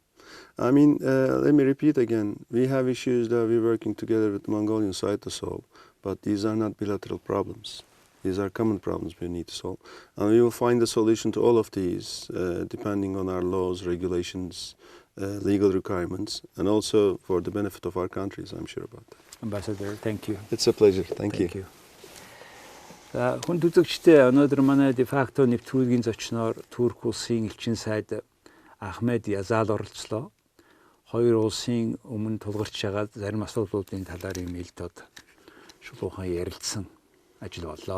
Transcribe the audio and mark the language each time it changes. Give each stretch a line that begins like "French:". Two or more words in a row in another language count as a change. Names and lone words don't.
English: I mean, let me repeat again. We have issues that we're working together with the Mongolian side to solve, but these are not bilateral problems. These are common problems we need to solve. And we will find a solution to all of these, depending on our laws, regulations, legal requirements, and also for the benefit of our countries, I'm sure about that. Ambassador, thank you. It's a pleasure. Thank you.
Mongolian: Хүн үзэгчдээ өнөөдөр манай дефакто нэвтрүүлгийн зочноор Турк улсын элчин сайд Ahmet Yazal оролцлоо. Хоёр улсын өмнө тулгарч байгаа зарим асуудлуудын талаар нээлттэй шулуухан ярилцсан ажил боллоо.